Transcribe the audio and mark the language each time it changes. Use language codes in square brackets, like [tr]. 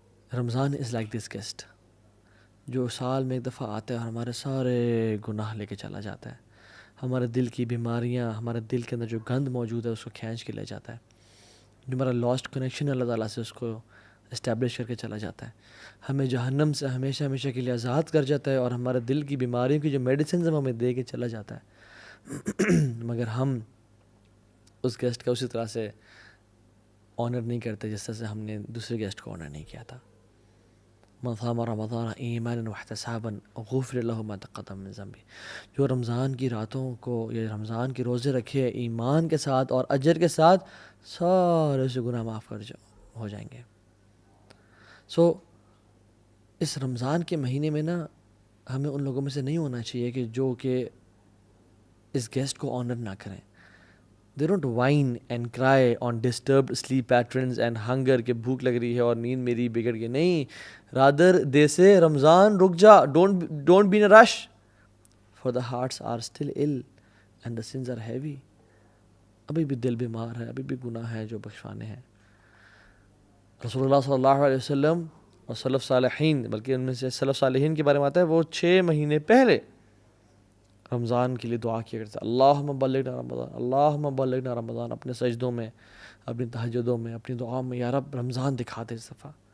[ur] Ramzan [en] is like this guest [ur] جو سال میں ایک دفعہ آتا ہے اور ہمارے سارے گناہ لے کے چلا جاتا ہے، ہمارے دل کی بیماریاں، ہمارے دل کے اندر جو گند موجود ہے اس کو کھینچ کے لے جاتا ہے، جو ہمارا لاسٹ کنیکشن اللہ تعالیٰ سے اس کو اسٹیبلش کر کے چلا جاتا ہے، ہمیں جہنم سے ہمیشہ ہمیشہ کے لیے آزاد کر جاتا ہے، اور ہمارے دل کی بیماریوں کی جو میڈیسنز ہم ہمیں دے کے چلا جاتا ہے. مگر ہم اس گیسٹ کا اسی طرح سے آنر نہیں کرتے جس طرح سے ہم نے دوسرے گیسٹ کو آنر نہیں کیا تھا. [ar] من صام رمضان ایمانا واحتسابا غفر له ما تقدم من ذنبه. [ur] جو رمضان کی راتوں کو یا رمضان کے روزے رکھے ایمان کے ساتھ اور اجر کے ساتھ، سارے سے گناہ معاف ہو جائیں گے. سو اس رمضان کے مہینے میں نا ہمیں ان لوگوں میں سے نہیں ہونا چاہیے کہ جو کہ اس گیسٹ کو آنر نہ کریں. [en] They don't whine and cry on disturbed sleep patterns and hunger [ur] کہ بھوک لگ رہی ہے اور نیند میری بگڑ گئی. [en] نہیں، rather they say [ur] رمضان رک جا، [en] don't be in a rush for the hearts are still ill and the sins are heavy. [ur] ابھی بھی دل بیمار ہے، ابھی بھی گناہ ہے جو بخشوانے ہیں. رسول اللہ صلی اللہ علیہ وسلم اور سلف صالحین، بلکہ ان میں سے سلف صالحین کے بارے میں آتا ہے وہ 6 مہینے پہلے رمضان کے لیے دعا کیا کرتے ہیں، [ar] اللہم بلغنا رمضان، [ur] اللہم بلغنا رمضان، اپنے سجدوں میں، اپنی تہجدوں میں، اپنی دعاؤں میں، یا رب رمضان دکھا دے اس دفعہ.